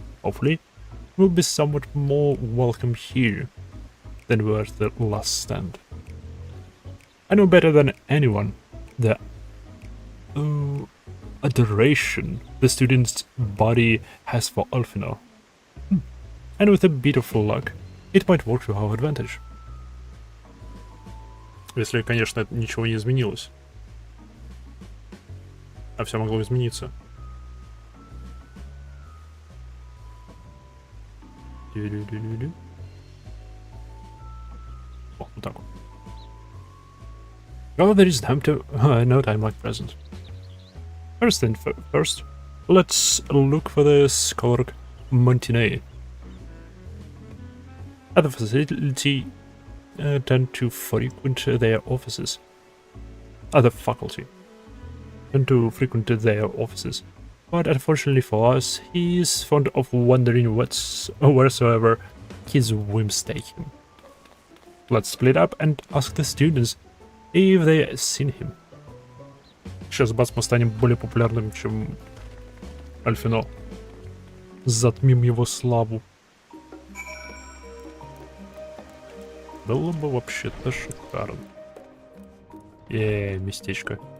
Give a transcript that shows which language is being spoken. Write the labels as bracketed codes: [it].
[en] Hopefully, we'll be somewhat more welcome here than we were at the last stand. I know better than anyone the adoration the student's body has for Alfino. And with a bit of luck, it might work to our advantage. [ru] Если, конечно, ничего не изменилось. А все могло измениться. О, вот так вот. [en] Well, there is no time like present. First, let's look for the scholar Montenay. At the facility, tend to frequent their offices. At the faculty, tend to frequent their offices. But unfortunately for us, he is fond of wandering wheresoever his whims take him. Let's split up and ask the students if they seen him. [ru] Сейчас, бац, мы станем более популярным, чем Альфино. Затмим его славу. Было бы вообще-то шикарно. Местечко.